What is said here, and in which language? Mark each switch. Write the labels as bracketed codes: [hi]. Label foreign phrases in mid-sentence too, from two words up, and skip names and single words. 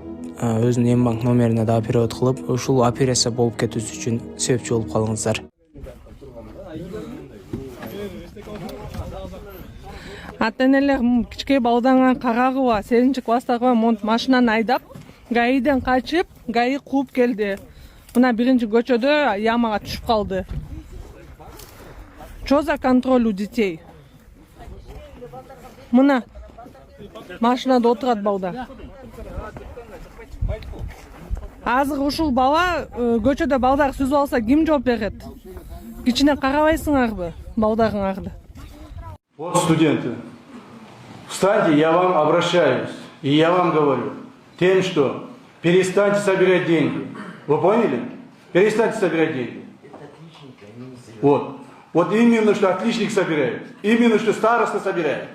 [ky] Өзүнүн эм банк номерине дагы перевод кылып, ушул операция болуп кетүүсү үчүн себепчи болуп калыңыздар. Ата-энелер кичке балдаңа карагыба, 7 класстагы монт машинаны айдап, ГАИден качып, ГАИ кууп келди. Мына биринчи көчөдө ямага түшүп калды. [ru] Что за контроль у детей? [ky] Мына машинада отурат балдар. Азыр ушул бала көчөдө балдар сүзүп алса ким жооп берет? Кичине карабайсыңарбы балдарыңарды? [ru] Вот студенты, встаньте, я вам обращаюсь, и я вам говорю, тем, что перестаньте собирать деньги. Вы поняли? Перестаньте собирать деньги. Вот. Вот именно, что отличник собирает, именно, что староста собирает.